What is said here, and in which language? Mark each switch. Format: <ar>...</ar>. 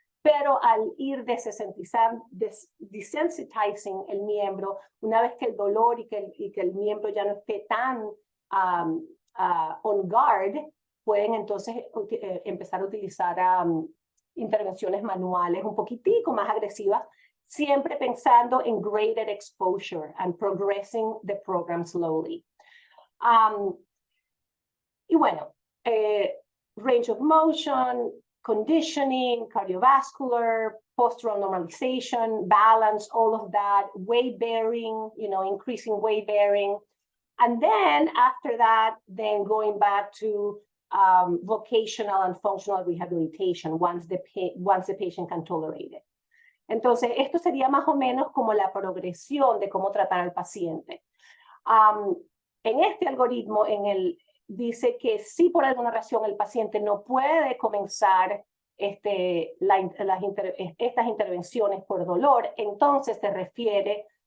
<es>Pero al ir desensitizing el miembro, una vez que el dolor y que el miembro ya no esté tan</es> <en>on guard,</en> <es>pueden entonces empezar a utilizar intervenciones manuales un poquitico más agresivas, siempre pensando en</es> <en>graded exposure and progressing the program slowly.</en> <es>Y bueno,</es> <en>range of motion, conditioning, cardiovascular, postural normalization, balance, all of that, weight bearing, increasing weight bearing. And then after that, then going back to vocational and functional rehabilitation once the patient can tolerate it.</en> <es>Entonces, esto sería más o menos como la progresión de cómo tratar al paciente. En este algoritmo, dice que si por alguna razón el paciente no puede comenzar estas intervenciones por dolor, entonces se refiere</es>